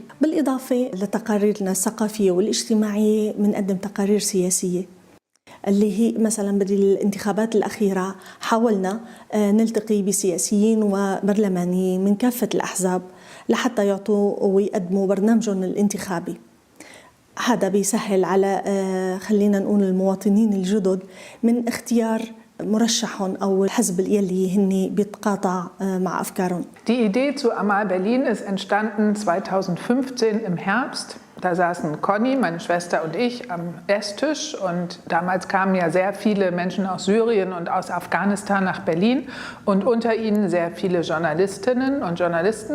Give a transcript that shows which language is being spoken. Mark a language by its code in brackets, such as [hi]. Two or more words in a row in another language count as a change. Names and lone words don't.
[ar] بالإضافة لتقاريرنا الثقافية والاجتماعية منقدم تقارير سياسية اللي هي مثلا بالانتخابات الأخيرة حاولنا نلتقي بسياسيين وبرلمانيين من كافة الأحزاب لحتى يعطوا ويقدموا برنامجهم الانتخابي. هذا بيسهل على خلينا نقول المواطنين الجدد من اختيار مرشحهم أو الحزب يلي هني بيتقاطع مع أفكارهم. [de] Die Idee zu Amal Berlin ist entstanden 2015 im Herbst. Da saßen Conny, meine Schwester und ich am Esstisch und damals kamen ja sehr viele Menschen aus Syrien und aus Afghanistan nach Berlin und unter ihnen sehr viele Journalistinnen und Journalisten.